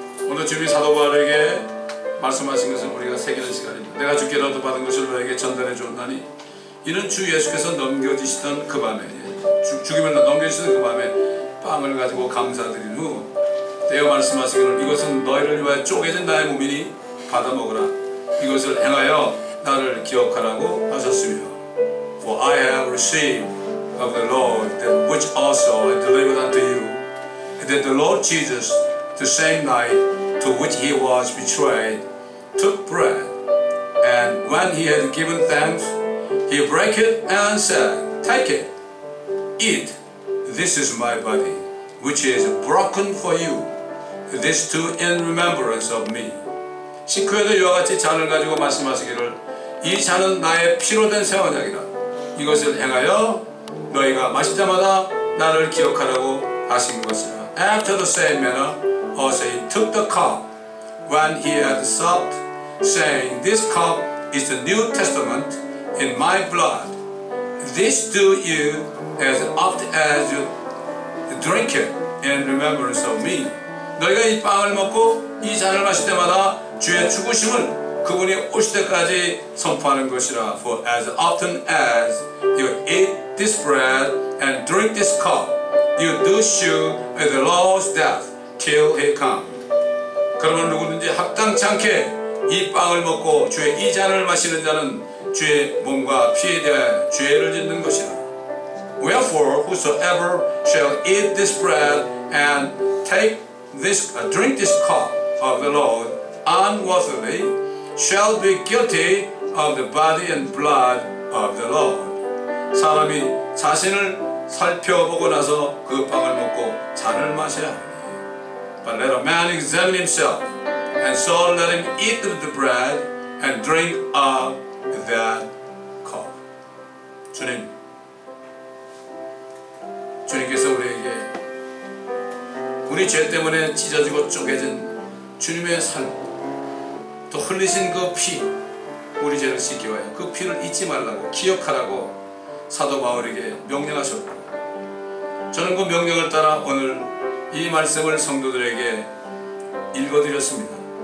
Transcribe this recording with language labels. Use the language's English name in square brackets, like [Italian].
[Korean] 오늘 주님이 사도 바울에게 말씀하신 것을 우리가 새기는 시간입니다. 내가 주께로도 받은 것을 너에게 전달해 주었나니 이는 주 예수께서 넘겨주시던 그 밤에 죽임을 넘겨주시던 그 밤에 빵을 가지고 감사드린 후 떼어 말씀하시기를 이것은 너희를 위하여 쪼개진 나의 몸이니 받아 먹으라. 이것을 행하여 나를 기억하라고 하셨으며 [English] For I have received of the Lord that which also I delivered unto you, that the Lord Jesus, the same night to which he was betrayed, took bread, and when he had given thanks, he brake it and said, Take it, eat, this is my body, which is broken for you. This too in remembrance of me. [Korean] 식후에도 이와 같이 잔을 가지고 말씀하시기를 이 잔은 나의 피로 된 새 언약이라. 이것을 행하여 너희가 마실 때마다 나를 기억하라고 하신 것이라. [English] After the same manner also he took the cup when he had supped, saying, This cup is the New Testament in my blood. This do you as oft as you drink it in remembrance of me. [Korean] 너희가 이 빵을 먹고 이 잔을 마실 때마다 주의 죽으심을 그분이 오실 때까지 선포하는 것이라. [English] For as often as you eat this bread and drink this cup, you do shew the Lord's death till he come. [Korean] 그러면 누구든지 합당치 않게 이 빵을 먹고 주의 이 잔을 마시는 자는 주의 몸과 피에 대하여 죄를 짓는 것이라. [English] Wherefore whosoever shall eat this bread and drink this cup of the Lord unworthily shall be guilty of the body and blood of the Lord. [Korean] 사람이 자신을 살펴보고 나서 그 빵을 먹고 잔을 마셔야 하니. [English] But let a man examine himself, and so let him eat of the bread and drink of that cup. [Korean] 주님께서 우리에게 우리 죄 때문에 찢어지고 쪼개진 주님의 삶, 또 흘리신 그 피, 우리 죄를 씻기 위하여 그 피를 잊지 말라고 기억하라고 사도 바울에게 명령하셨고, 저는 그 명령을 따라 오늘 이 말씀을 성도들에게 읽어드렸습니다.